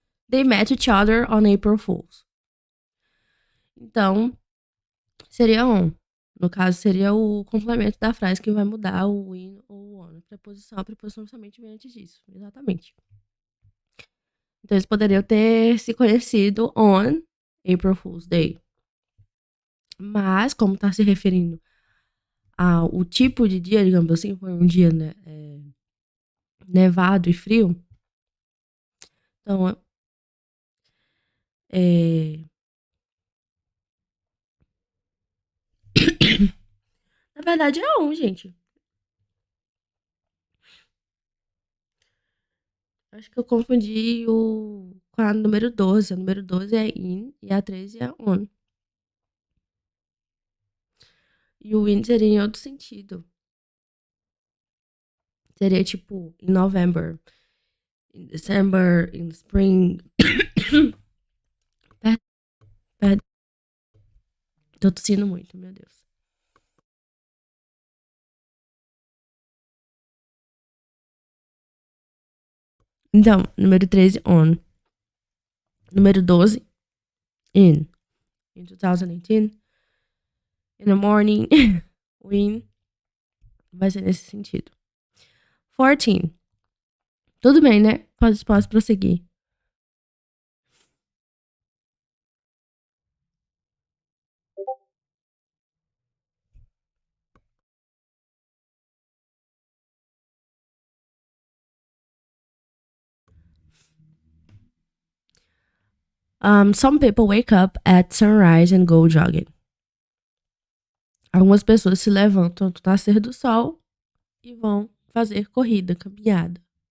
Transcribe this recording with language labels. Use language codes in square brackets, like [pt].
[en] They met each other on April Fools. [pt] Então, seria on. No caso, seria o complemento da frase que vai mudar o in ou o on. A preposição somente vem antes disso. Exatamente. Então, eles poderiam ter se conhecido [en] on April Fool's Day. [pt] Mas, como está se referindo ao tipo de dia, digamos assim, foi um dia, né, nevado e frio. Então, na verdade é on, gente. Acho que eu confundi com a número 12. A número 12 é in e a 13 é on. E o in seria em outro sentido. Seria tipo, [en] in November, in December, in spring. [pt] Tô tossindo muito, meu Deus. Então, número 13, on. Número 12, in. [en] In 2018, in the morning, win. [pt] Vai ser nesse sentido. 14. Tudo bem, né? Posso prosseguir. [en] Some people wake up at sunrise and go jogging. [pt] Algumas pessoas se levantam no nascer do sol e vão fazer corrida, caminhada.